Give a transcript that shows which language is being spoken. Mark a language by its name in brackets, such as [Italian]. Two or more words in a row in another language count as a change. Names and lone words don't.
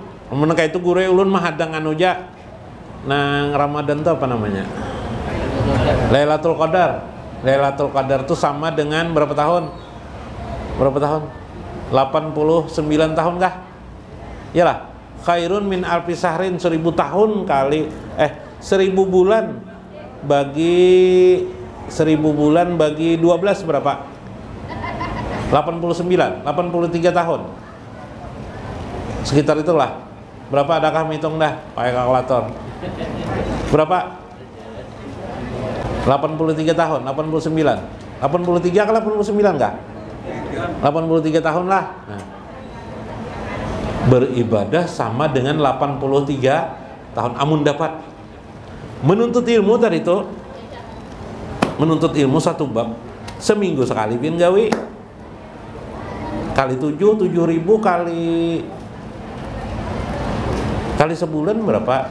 [Banjar] Meneka itu guru ulun mah hadang anuja nang Ramadan tuh apa namanya? [Indonesian] Lailatul Qadar. Lailatul Qadar tuh sama dengan berapa tahun? 89 tahun kah? Yalah, [Arabic] خير من ألف شهر, [Indonesian] 1000 tahun kali 1000 bulan bagi 12 berapa? 89, 83 tahun. Sekitar itulah. Berapa, adakah menghitung dah pakai kalkulator? Berapa? 83 tahun, 89. 83 ke 89 enggak? 83 tahun lah. Nah, beribadah sama dengan 83 tahun. [Banjar] Amun dapat menuntut ilmu tadi itu, menuntut ilmu satu bab seminggu sekali pian gawe. [Indonesian] Kali 7.000 kali sebulan berapa?